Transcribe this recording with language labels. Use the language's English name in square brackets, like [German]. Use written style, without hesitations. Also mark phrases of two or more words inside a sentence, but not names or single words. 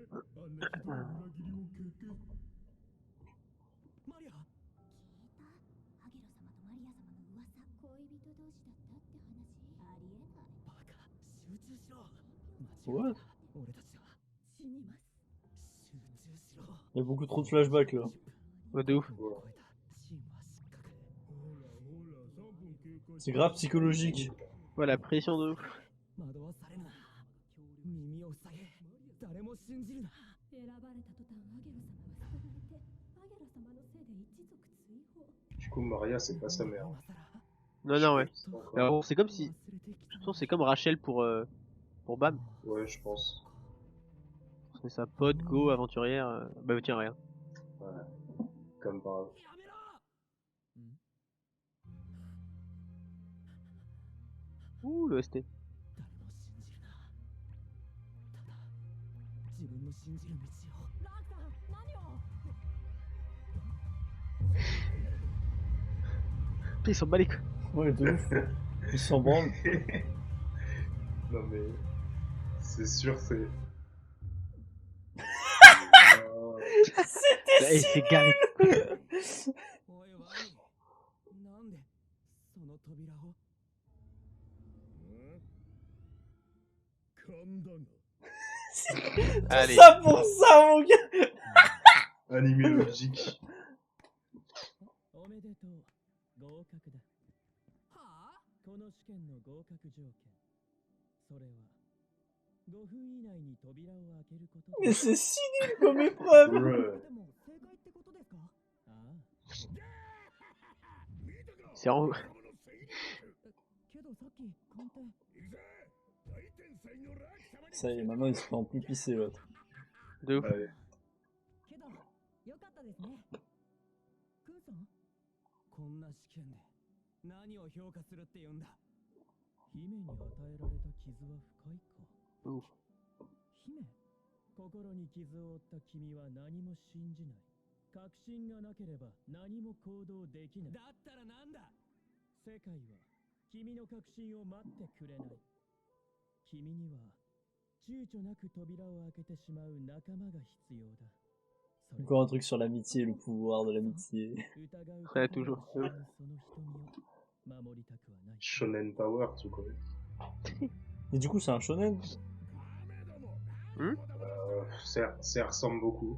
[Japanese] あんなひどい裏切りを経験。マリア。聞いた？ハゲロ様とマリア様の噂。恋人同士だったって話。ありえない。バカ、集中しろ。信 [French] Ouais. [Japanese] 俺たちは死にます。集中しろ。 [French] Il y a beaucoup trop de flashbacks là. Ouais, de ouf. C'est grave psychologique. Ouais, la pression de ouf. [Japanese] 惑わされるな。耳を塞げ。誰も信じるな。選ばれた途端アゲル様が捨てられてアゲラ様のせいで一族追放。 [French] Du coup, Maria, c'est pas sa mère. Non, non, ouais. C'est encore- Alors, c'est comme si. Je pense que c'est comme Rachel pour Bam. Ouais, je pense. C'est sa pote, go, aventurière. Bah, tiens, rien. Ouais. Comme par hasard. [Japanese] やめろ。 [French] Ouh, le ST. [Japanese] 誰も信じるな。ただ自分の信じる道を。ラークさん、何を。 [French] Ils s'en bat les couilles. Ouais, de ouf. Ils s'en branlent. Non mais... C'est sûr, c'est... Eh, c'est garé. [Japanese] おいワニ、なんでその扉を。 [French] Allez. Ça pour ça, mon gars. Animé logique. [Japanese] おめでとう。合格だ。はあ？この試験の合格条件。それは5分以内に扉を開けることだ。 [French] Mais c'est si nul comme épreuve. Bruh. [Japanese] でも正解ってことですか？ああ。 [French] C'est en. [Japanese] けどさっき鑑定。 [French] Ça y est, maintenant il se fait en plus pisser l'autre. De ouf. Allez. [Japanese] けどよかったですね。クーさん、こんな試験で何を評価するって言うんだ。姫に与えられた傷は深いか。う姫、心に傷を負った君は何も信じない。確信がなければ何も行動できない。だったらなんだ。世界は君の確信を待ってくれない。君には躊躇なく扉を開けてしまう仲間が必要だ。 [French] Encore un truc sur l'amitié, le pouvoir de l'amitié. Ouais, toujours. Shonen Power, tu connais. Et du coup, c'est un shonen. Ça ressemble beaucoup.